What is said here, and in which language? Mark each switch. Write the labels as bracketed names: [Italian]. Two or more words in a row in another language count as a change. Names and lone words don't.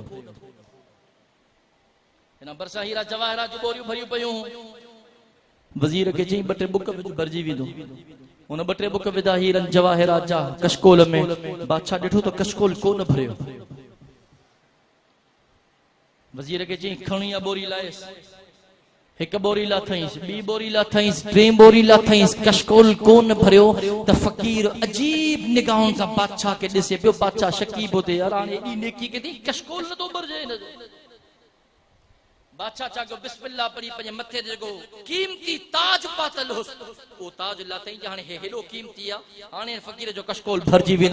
[Sindhi] हिन भरिसां हीरा जवाहरात जूं बोरियूं भरियूं पयूं वज़ीर खे चई ॿ टे बुक भरिजी वेंदो उन ॿ टे बुक विधा हीरन जवाहरात जा कशकोल में बादशाह ॾिठो त कशकोल कोन भरियो। वज़ीर खे चई खणी बोरी लाएसि एक बोरी लाथईस, बी बोरी लाथईस, टे बोरी लाथईस, कशकोल कोन भरियो त फकीर अजीब निगाहों सां बादशाह के ॾिसे पियो। बादशाह शकीब होते यार हाणे एॾी नेकी कई कशकोल न थो भरजे हिन जो। बादशाह चयो बिस्मिल्लाह पढ़ी पंहिंजे मथे ते जेको कीमती ताज पातल हुस ओ ताज लाथई जे हाणे हेॾो कीमती आहे, हाणे फकीर जो कशकोल भरजी वेंदो।